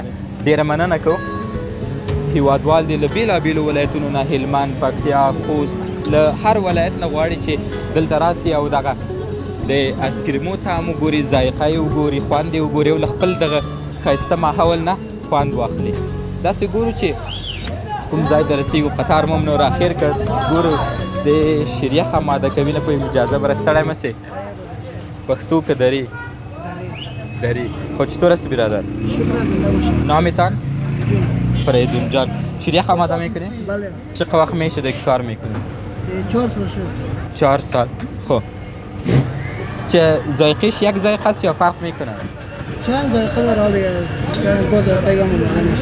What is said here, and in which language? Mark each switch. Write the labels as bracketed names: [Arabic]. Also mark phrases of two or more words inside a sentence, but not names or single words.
[Pashto] ډېره مننه کوو هېوادوال دې له بېلابېلو ولایتونو نه هلمند پکتیا خوست له هر ولایت نه غواړي چې دلته راسي او دغه د آیسکریمو طعم وګوري ذایقه یې وګوري خوند یې وګوري او له خپل دغه ښایسته ماحول نه خوند واخلي. داسې ګورو چې کوم ځای ته رسېږو قطار مو هم نو راخیر کړ ګورو د شریخ آماده کوي نه پوهېږم اجازه به راستړی مه سې پښتو که دري دري [Persian] خود چطور هستی برادر؟ نامتان؟ فریدون جان شریخ آماده میکنی؟ بله. چقدر وقت میشه دیگه کار میکنی؟ 4 سال شد. 4 سال. خب چه ذائقهش یک ذائقه است یا فرق میکنه؟ چند ذائقه داره حالا چند با ذائقه هم معلوم میشه.